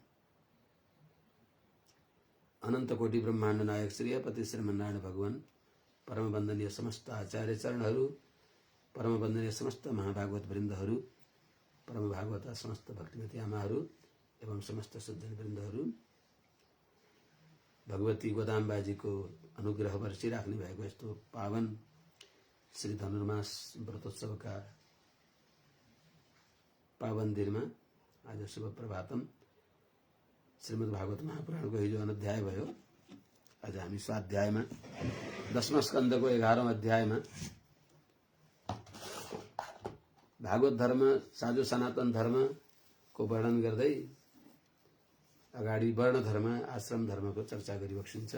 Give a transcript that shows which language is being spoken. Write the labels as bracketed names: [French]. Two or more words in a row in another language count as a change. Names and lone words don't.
[Nepali] अनंत कोटि ब्रह्मांड नायक श्री पति श्रीमन्नारायण भगवान, परम वंदनीय समस्त आचार्य चरणहरू, परम वंदनीय समस्त महाभागवत वृन्दहरू, परम भागवत समस्त भक्तिमती आमाहरू एवं समस्त सज्जन वृन्दहरू, भगवती गोदाम्बाजीको अनुग्रह बरसिराख्नु भएको यस्तो पावन श्री धनुर्मास व्रतोत्सवका पावन दिनमा आज [Sanskrit] शुभ प्रभातम। [Nepali] श्रीमद् भागवत महापुराणको हिजो अध्याय भयो। आज हामी स्वाध्यायमा 10वां स्कन्धको 11औं अध्यायमा भागवत धर्म साझो सनातन धर्मको वर्णन गर्दै अगाडि वर्ण धर्म आश्रम धर्मको चर्चा गरिबक्सिन्छ।